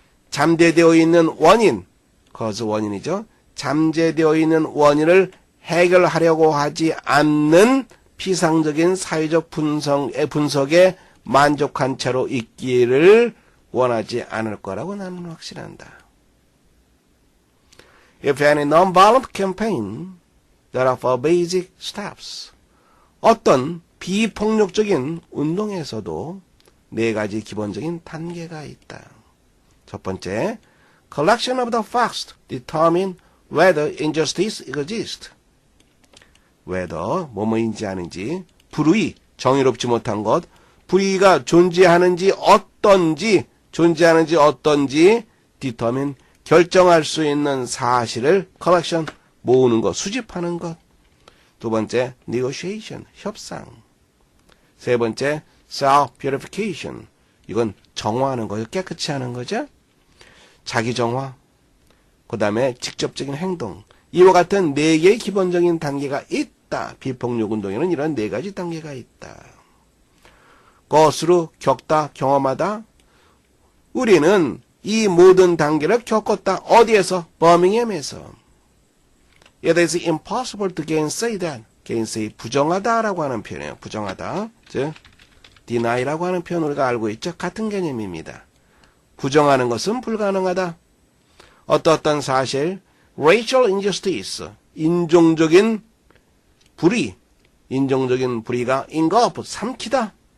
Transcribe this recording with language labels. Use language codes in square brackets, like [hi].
[ko] 잠재되어 있는 원인, cause 원인이죠. 잠재되어 있는 원인을 해결하려고 하지 않는 피상적인 사회적 분석에 만족한 채로 있기를 원하지 않을 거라고 나는 확신한다. [en] If any non-violent campaign, there are four basic steps. [ko] 어떤 비폭력적인 운동에서도 네 가지 기본적인 단계가 있다. 첫 번째, [en] collection of the facts determine whether injustice exists. [ko] whether 뭐뭐인지 아닌지, 불의, 정의롭지 못한 것, 불의가 존재하는지 어떤지 determine 결정할 수 있는 사실을 collection 모으는 것, 수집하는 것. 두 번째, negotiation 협상. 세 번째, self-purification. 이건 정화하는 거죠. 깨끗이 하는 거죠. 자기 정화. 그 다음에 직접적인 행동. 이와 같은 네 개의 기본적인 단계가 있다. 비폭력 운동에는 이런 네 가지 단계가 있다. 것으로 겪다, 경험하다. 우리는 이 모든 단계를 겪었다. 어디에서? 버밍엄에서. [en] It is impossible to gainsay that. [ko] gainsay, 부정하다라고 하는 표현이에요. 부정하다. 즉, deny라고 하는 표현 우리가 알고 있죠. 같은 개념입니다. 부정하는 것은 불가능하다. 어떤 사실, [en] racial injustice, [ko] 인종적인 불의가 engulf, 삼키다.